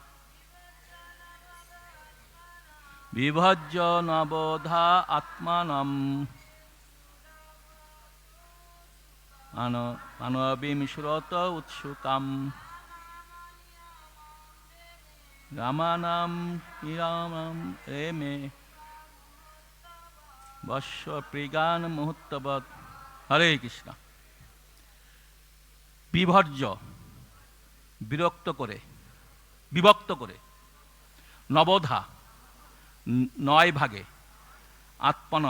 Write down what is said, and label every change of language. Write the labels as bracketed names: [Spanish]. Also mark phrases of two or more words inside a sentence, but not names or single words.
[Sanskrit] বিভজ্য নবোধা আত্মানম মানবীম সুরত উৎসুকাম, রামানাম নিরামম রেমে বৎস প্রিগান মুহূর্তবৎ। হরে কৃষ্ণ। [Bangla] বিভজ্য বিরক্ত করে, বিভক্ত করে নবধা 9 ভাগে, আত্মনম